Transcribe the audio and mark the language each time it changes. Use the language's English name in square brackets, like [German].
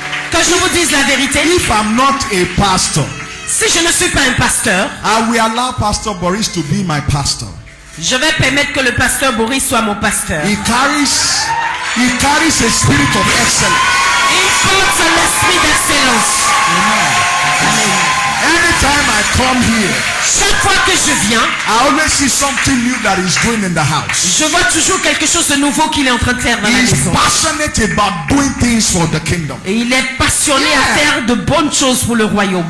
[French] Que je vous dise la vérité. [English] If I'm not a pastor, [French] Si je ne suis pas un pasteur, [English] I will allow Pastor Boris to be my pastor. [French] je vais permettre que le pasteur Boris soit mon pasteur. [English] He carries a spirit of excellence. [French] Il porte l'esprit d'excellence. [English] Amen. Anytime I come here, [French] Chaque fois que je viens, [English] I always see something new that he's doing in the house. [French] je vois toujours quelque chose de nouveau qu'il est en train de faire dans la [English] He's [French] maison. [English] passionate about doing things for the kingdom. [French] Et il est passionné à faire de bonnes choses pour le royaume.